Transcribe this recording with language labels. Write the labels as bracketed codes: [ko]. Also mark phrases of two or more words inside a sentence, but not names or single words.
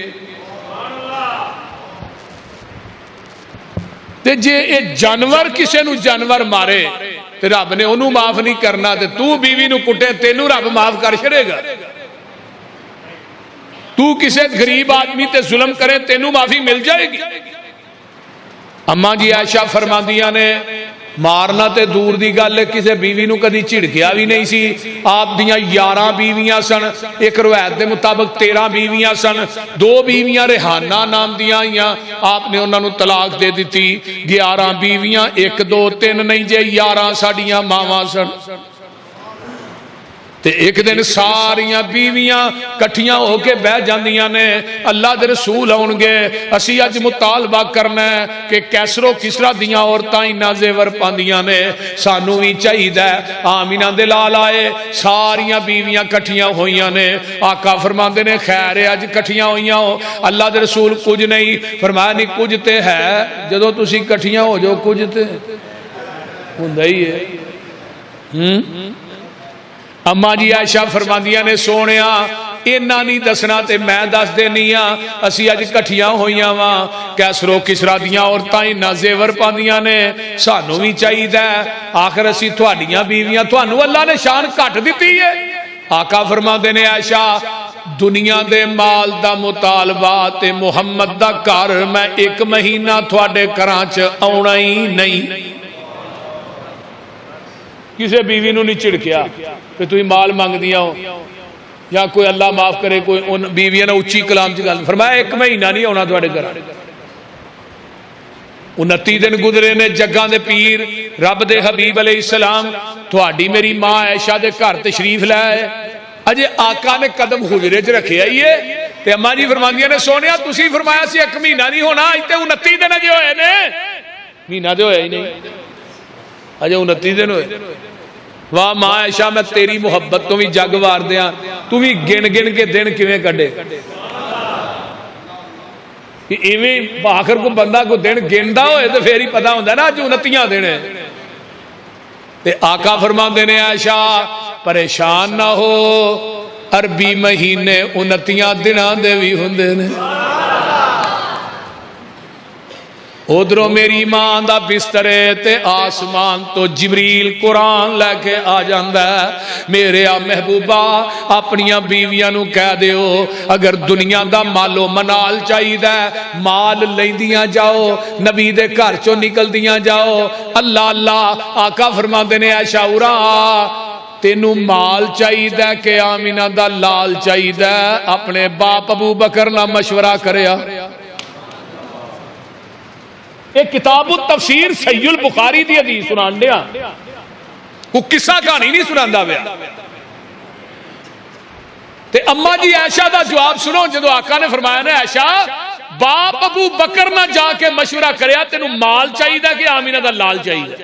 [pa] تے جے اے جانور کسے نو جانور مارے تے رب نے انہوں معاف نہیں کرنا، تے تو بیوی نو کٹے تینوں رب معاف کر چھڑے گا. تو کسے غریب آدمی تے ظلم کرے تینوں معافی مل جائے گی. اماں جی عائشہ فرماندیاں نے مارنا تے دور دی گل ہے، کسے بیوی نو کدی چڑکیا بھی نہیں سی. آپ دیاں 11 بیویاں سن، ایک روایت دے مطابق 13 بیویاں سن. 2 بیویاں ریحانہ نام دیاں آئیاں، آپ نے انہاں نو طلاق دے دیتی. 11 بیویاں 1 2 3 نہیں جے 11 ساڈیاں ماواں سن. تے ایک دن ساریاں بیویاں کٹھیاں ہو کے بہ جاندیاں نے. اللہ دے رسول آن گے، اسی اج مطالبہ کرنا ہے کہ کیسر و کسرا دیاں عورتاں انہا زیور پاندیاں نے، سانو بھی چاہیدہ ہے. آمینہ دلال آئے، ساریاں بیویاں کٹھیاں ہوئیاں نے. آقا فرماندے نے خیر ہے اج کٹھیاں ہوئیاں ہو. اللہ دے رسول کچھ نہیں فرمایا، نہیں کچھ تے ہے، جدو تسی کٹھیاں ہو جو کچھ تے ہوندہ ہی ہے. اماں جی عائشہ فرماندیاں نے سونیا اینا نہیں دسنا تے میں دس دینیاں، اسی اج کٹھیاں ہوئیاں واں، کیسر و کسرا دیاں عورتاں انہا زیور پاندیاں نے، سانو بھی چاہیدہ ہے. آخر اسی تھوڑیاں بیویاں تھوانو اللہ نے شان کٹ دیتی ہے. آقا فرماندے نے عائشہ دنیا دے مال دا مطالبہ تے محمد دا گھر میں 1 مہینہ تھوڑے گھراں چ آਉਣਾ ہی نہیں. کسے بیوی نو نہیں چڑکیا کہ تھی مال مانگ دیا ہو، یا کوئی اللہ معاف کرے کوئی ان بیویاں نے اچھی کلام چ گل فرمایا 1 مہینہ نہیں آنا تھوڑے گھر. 29 دن گزرے نے جگاں دے پیر رب دے حبیب علیہ السلام تھوڑی میری ماں عائشہ دے گھر تشریف لائے. اجے آقا نے قدم حجرے چ رکھے آئیے تے اماں جی فرماندیاں نے سونیا تسی فرمایا سی 1 مہینہ نہیں ہونا، اج تے 29 دن اجے ہوئے نے، مہینہ تے ہویا ہی نہیں، اجے 29 دن ہوئے. واہ ماں عائشہ میں تیری محبت تو بھی جگ وار دیاں، تو بھی گن گن کے دن کیویں کڈے. ایویں آخر کو بندہ کو دن گندا ہوئے تو پھر ہی پتہ ہوندا ہے نا اج 29 دن ہے. تے آقا فرماندے نے عائشہ پریشان نہ ہو، عربی مہینے 29 دنوں دے بھی ہوندے نے۔ ادھروں میری ماں دا بستر ہے تے آسمان تو جبریل قرآن لے کے آ جاندا ہے۔ میرے محبوبہ اپنیاں بیویاں نو کہہ دیو اگر دنیا دا مالو منال چاہیدا ہے مال لیندیاں جاؤ، نبی دے گھر چوں نکلدیاں جاؤ۔ اللہ اللہ آقا فرماندے نے اے شاورا تینوں مال چاہیدا ہے کہ آمینہ دا لال چاہیدا ہے؟ اپنے باپ ابو بکر نہ مشورہ کریا۔ ایک کتاب التفسیر صحیح البخاری دی حدیث سنان دیا، وہ قصہ کہانی نہیں سناندا پیا۔ تے اما جی عائشہ دا جواب سنو جدو آقا نے فرمایا نا عائشہ باپ ابو بکر نہ جا کے مشورہ کریا تینوں مال چاہیے کہ آمینہ دا لال چاہیے؟